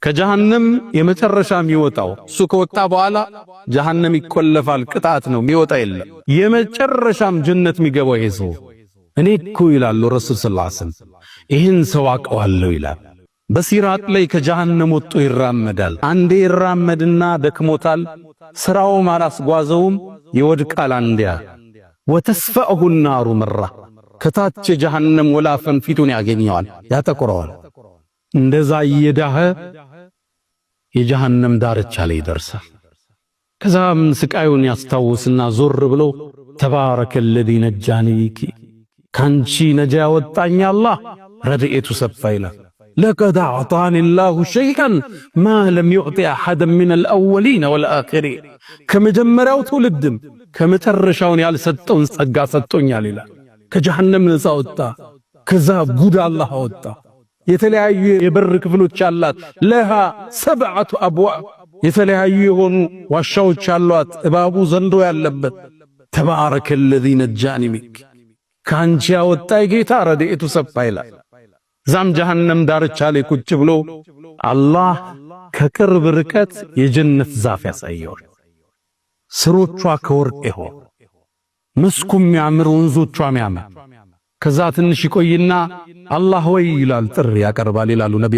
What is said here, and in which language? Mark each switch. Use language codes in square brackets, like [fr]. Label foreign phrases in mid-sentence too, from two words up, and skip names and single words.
[am] ከጀሃነም የመጨረሻ የሚወጣው እሱ ከወጣ በኋላ ጀሃነም ይቆለፋል፣ ቅጣት ነው፣ የሚወጣ የለም። የመጨረሻም ጀነት የሚገባው ይሄ ሰው እኔ እኮ ይላሉ ረሱል [ar] صلى الله عليه وسلم [am] ይህን ሰው አውቀዋለሁ ይላል። በሲራጥ ላይ ከጀሃነም ወጥቶ ይራመዳል። አንዴ ይራመድና ደክሞታል፣ ስራውም አላስጓዘውም፣ ይወድቃል። አንዲያ ወተስፈእሁ النار መራ ከታች የጀሃነም ወላፈን ፊቱን ያገኘዋል፣ ያጠቁረዋል። እንደዛ እየዳኸ የጀሃነም ዳርቻ ላይ ይደርሳል። ከዛም ስቃዩን ያስታውስና ዞር ብሎ [ar] تبارك الذي نجاني [am] ካንቺ ነጃ ያወጣኝ አላህ ረድኤቱ ሰፋ ይላል። لقد [ar] أعطاني الله شيئا ما لم يعطي أحدا من الأولين والآخرين [am] ከመጀመሪያው ትውልድም ከመጨረሻውን ያልሰጠውን ጸጋ ሰጥቶኛል ይላል። ከጀሃነም ነፃ ወጣ። ከዛ ጉድ አላህ አወጣ። የተለያዩ የበር ክፍሎች አላት። [ar] لها سبعة أبواب [am] የተለያዩ የሆኑ ዋሻዎች አሏት፣ እባቡ ዘንዶ ያለበት። [ar] تبارك الذي نجاني منك [am] ካንቺ ያወጣኝ ጌታ ረድኤቱ ሰፋ ይላል። ዛም ጀሃነም ዳርቻ ላይ ቁጭ ብሎ አላህ ከቅርብ ርቀት የጀነት ዛፍ ያሳየዋል። ስሮቿ ከወርቅ ይሆን፣ መስኩም ያምር፣ ወንዞቿ ያምር። ከዛ ትንሽ ይቆይና አላህ ወይ ይላል፣ ጥሪ ያቀርባል ይላሉ ነብዩ